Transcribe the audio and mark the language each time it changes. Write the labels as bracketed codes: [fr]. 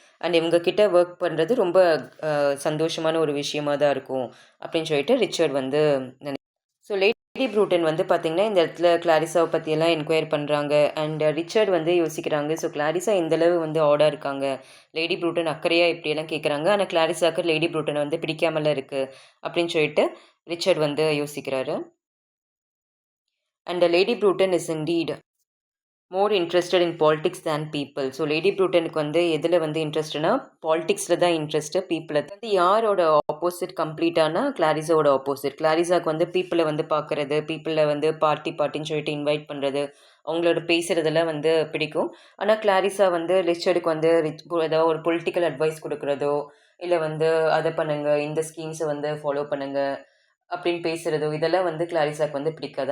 [ta] And இவங்க கிட்ட work பண்ணுறது ரொம்ப சந்தோஷமான ஒரு விஷயமா தான் இருக்கும் அப்படின்னு சொல்லிட்டு ரிச்சர்ட் வந்து ஸோ லேடி ப்ரூட்டன் வந்து பார்த்திங்கன்னா இந்த இடத்துல கிளாரிஸாவை பற்றியெல்லாம் என்கொயர் பண்ணுறாங்க. அண்ட் ரிச்சர்ட் வந்து யோசிக்கிறாங்க, ஸோ கிளாரிஸா எந்தளவு வந்து ஆடாக இருக்காங்க, லேடி ப்ரூட்டன் அக்கறையாக இப்படியெல்லாம் கேட்குறாங்க, ஆனால் கிளாரிஸாக்கு லேடி ப்ரூட்டனை வந்து பிடிக்காமல இருக்குது அப்படின்னு சொல்லிட்டு ரிச்சர்ட் வந்து யோசிக்கிறாரு. [en] And Lady Bruton is indeed more interested in politics than people. [ta] So lady ப்ரூட்டனுக்கு வந்து எதில் வந்து இன்ட்ரெஸ்ட்னா பாலிடிக்ஸில் தான் இன்ட்ரெஸ்ட்டு, பீப்புளை வந்து யாரோட ஆப்போசிட் கம்ப்ளீட்டானா கிளாரிஸாவோட ஆப்போசிட். கிளாரிஸாவுக்கு வந்து பீப்புளை வந்து பார்க்குறது, பீப்புளை வந்து பார்ட்டின்னு சொல்லிட்டு இன்வைட் பண்ணுறது, அவங்களோட பேசுகிறதெல்லாம் வந்து பிடிக்கும். ஆனால் கிளாரிஸா வந்து ரிச்சர்டுக்கு வந்து ஏதாவது ஒரு பொலிட்டிக்கல் அட்வைஸ் கொடுக்குறதோ இல்லை வந்து அதை பண்ணுங்கள், இந்த ஸ்கீம்ஸை வந்து ஃபாலோ பண்ணுங்கள் அப்படின்னு பேசுகிறதோ இதெல்லாம் வந்து கிளாரிஸாக்கு வந்து பிடிக்காது.